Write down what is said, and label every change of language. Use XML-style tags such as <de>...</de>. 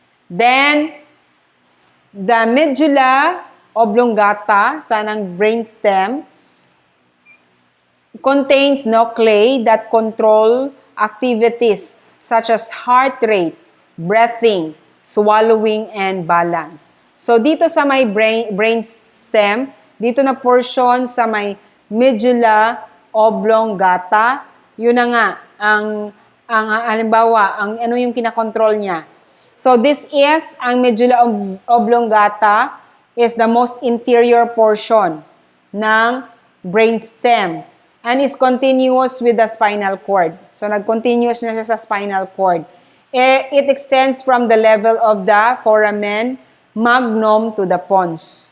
<en>Then, the medulla oblongata sa ng brain stem contains nuclei that control activities such as heart rate, breathing, swallowing, and balance.</en> <tl>So dito sa may brain stem, dito na portion sa may medulla oblongata, yun na nga ang halimbawa, ano yung kinakontrol niya.</tl> <en>So this is</en> <tl>ang medulla oblongata</tl> <en>is the most inferior portion ng brainstem and is continuous with the spinal cord.</en> <tl>So, nag-continuous na siya sa spinal cord.</tl> <en>It extends from the level of the foramen magnum to the pons.</en>